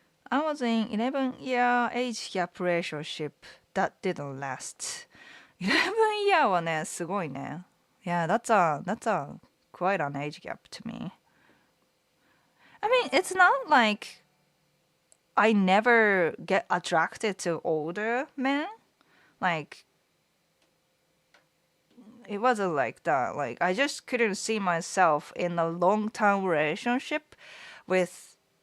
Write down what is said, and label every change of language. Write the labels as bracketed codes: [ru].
[en] I was in 11-year age gap relationship that didn't last. [ja] 11 year はね、すごいね。 [en] Yeah, that's a quite an age gap to me. I mean, it's not like I never get attracted to older men. Like it wasn't like that. Like I just couldn't see myself in a long-term relationship with